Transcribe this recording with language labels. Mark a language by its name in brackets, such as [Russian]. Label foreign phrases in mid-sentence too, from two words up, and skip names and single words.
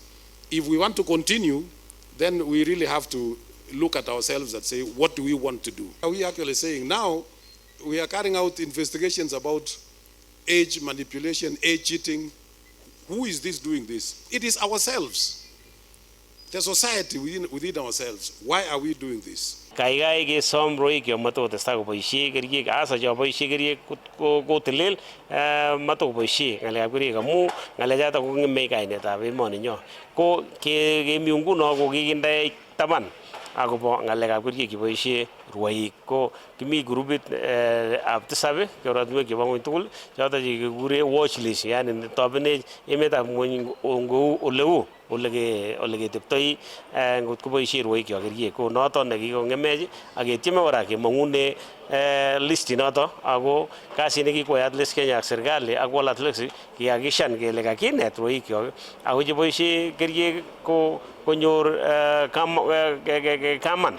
[English] If we want to continue, then we really have to look at ourselves and say, what do we want to do? We are actually saying now, we are carrying out investigations about age manipulation, age cheating. Who is this doing this? It is ourselves. The society within ourselves. Why are we doing this? [Kalenjin] Kaikai ke som roi ke mato testa ko boisie kerichek asa jo boisie kerichek ko tilil mato boisie ngale kerichek amu ngale jata ko ngeme kainetab emoni nyo ko ke miungu no ko kikinde taban akobo ngalekab kerichek cheboisie rwoik ko kimi grupit ab tisab korotinwek chebo ngwony tugul choton chekikure [English] watch list [Kalenjin] yani tobenech emetab ngwony ngou oleu ole keteptoi ngot koboisie rwoik cho kerichek ko noton nekikong'emech ak ketieme kora kemong'une list noto ako kasit nekikoyat list Kenya ak serikali ak World Athletics kihakikishan kele kakinet rwoik cho ako cheboisie kerichek ko konyor kaman.